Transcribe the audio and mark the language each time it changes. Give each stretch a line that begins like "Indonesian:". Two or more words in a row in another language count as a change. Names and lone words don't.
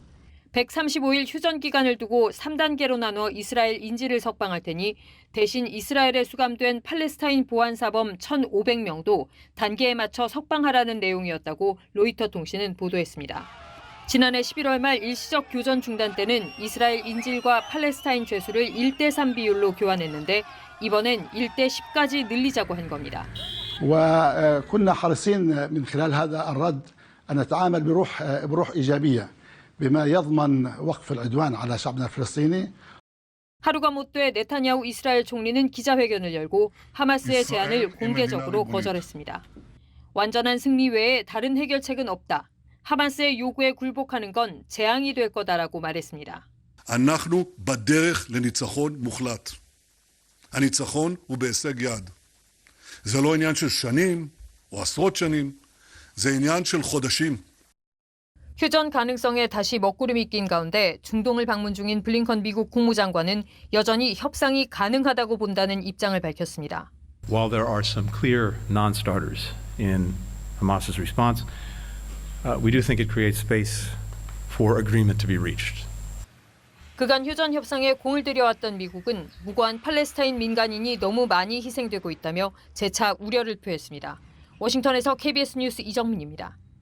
Korean: 135일 휴전 기간을 두고 3단계로 나눠 이스라엘 인질을 석방할 테니 대신 이스라엘에 수감된 팔레스타인 보안사범 1,500명도 단계에 맞춰 석방하라는 내용이었다고 로이터 통신은 보도했습니다. 지난해 11월 말 일시적 교전 중단 때는 이스라엘 인질과 팔레스타인 죄수를 1대3 비율로 교환했는데 이번엔 1대10까지 늘리자고 한 겁니다.
Arabic: وكنا حريصين من خلال هذا الرد أن نتعامل بروح إيجابية بما يضمن وقف العدوان على شعبنا الفلسطيني.
Korean: 하루가 못 돼 네타냐후 이스라엘 총리는 기자회견을 열고 하마스의 제안을 공개적으로 거절했습니다. 완전한 승리 외에 다른 해결책은 없다. 하마스의 요구에 굴복하는 건 재앙이 될 거다라고 말했습니다.
Hebrew: אנחנו בדרך לניצחון מוחלט. הניצחון הוא בהישג יד. זה לא עניין של שנים או עשרות שנים, זה עניין של חודשים.
Korean: 휴전 가능성에 다시 먹구름이 낀 가운데 중동을 방문 중인 블링컨 미국 국무장관은 여전히 협상이 가능하다고 본다는 입장을 밝혔습니다.
English: While there are some clear non-starters in Hamas's response, we do think it creates space for agreement to be reached.
Korean: 그간 휴전 협상에 공을 들여왔던 미국은 무고한 팔레스타인 민간인이 너무 많이 희생되고 있다며 재차 우려를 표했습니다. 워싱턴에서 KBS 뉴스 이정민입니다.